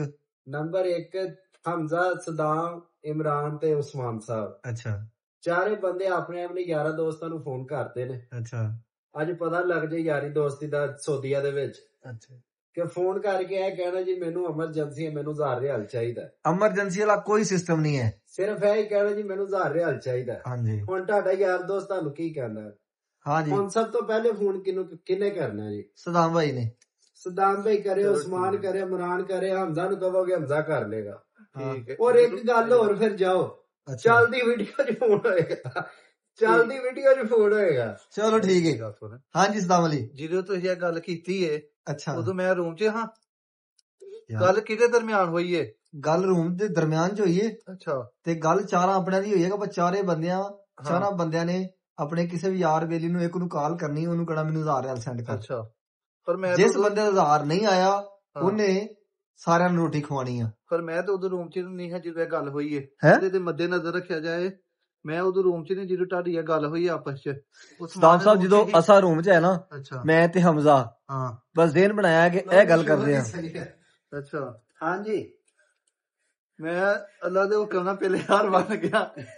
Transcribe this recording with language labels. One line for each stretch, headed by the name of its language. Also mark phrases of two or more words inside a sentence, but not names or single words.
Punjabi: نمبر 1 حمزہ، صدام، عمران تے عثمان صاحب. اچھا 4 بندے اپنے اپنے یارا دوستاں نو فون کرتے نے. اچھا اج پتہ لگ جائے یاری دوستی دا سعودیہ دے وچ اچھا. کہ فون کر کے اے کہنا جی مینوں ایمرجنسی ہے، مینوں 1000 ریال چاہیدا. ایمرجنسی والا کوئی سسٹم نہیں ہے، صرف اے کہنا جی مینوں 1000 ریال چاہیدا. ہاں جی ہن تہاڈا یار دوست تانوں کی کہنا ہے؟ ہاں جی ہن سب تو پہلے فون کنے کرنا ہے جی؟ صدام بھائی نے. صدام بھائی کرے، عثمان کرے، عمران کرے، حمزہ نو کہو گے حمزہ کر لے گا. ٹھیک ہے. اور ایک گل اور پھر جاؤ، چلدی ویڈیو چ فون ہوئے گا، چلدی ویڈیو چ فون ہوئے گا. چلو ٹھیک ہے. ہاں جی صدام علی. جدو تسی یہ گل کیتی ہے اچھا ادو میں روم چ ہاں، گل کدے درمیان ہوئی ہے؟ گل روم دے درمیان چ ہوئی ہے اچھا تے گل 4 اپنے دی ہوئی ہے کہ 4 بندیاں 4 بندیاں نے اپنے کسی بھی یار بیلی نو ایک نو کال کرنی، اونوں کہنا مینوں 1000 ریال سینڈ کر. اچھا پر میں جس بندے دا 1000 نہیں آیا انہیں ਸਾਰਿਆਂ ਨੂੰ ਰੋਟੀ ਖਵਾਉਣੀ ਆ। ਪਰ ਮੈਂ ਤਾਂ ਉਦੋਂ ਰੂਮ 'ਚ ਨਹੀਂ ਹਾਂ ਜਦੋਂ ਇਹ ਗੱਲ ਹੋਈ ਹੈ। ਹੈਂ? ਇਹਦੇ ਤੇ ਮੱਦੇ ਨਜ਼ਰ ਰੱਖਿਆ ਜਾਏ, ਮੈਂ ਉਦੋਂ ਰੂਮ 'ਚ ਨਹੀਂ ਜਦੋਂ ਤੁਹਾਡੀ ਇਹ ਗੱਲ ਹੋਈ ਆਪਸ 'ਚ। ਸਦਾਮ ਸਾਹਿਬ ਜਦੋਂ ਅਸਾਂ ਰੂਮ 'ਚ ਹੈ ਨਾ, ਅੱਛਾ ਮੈਂ ਤੇ ਹਮਜ਼ਾ ਹਾਂ ਬਸ ਦੇਨ ਬਣਾਇਆ ਕਿ ਇਹ ਗੱਲ ਕਰਦੇ ਆ। ਅੱਛਾ ਹਾਂਜੀ, ਮੈਂ ਅੱਲਾ ਦੇ ਹੁਕਮ ਨਾਲ ਪਹਿਲੇ ਹਾਰ ਮੰਨ ਗਿਆ।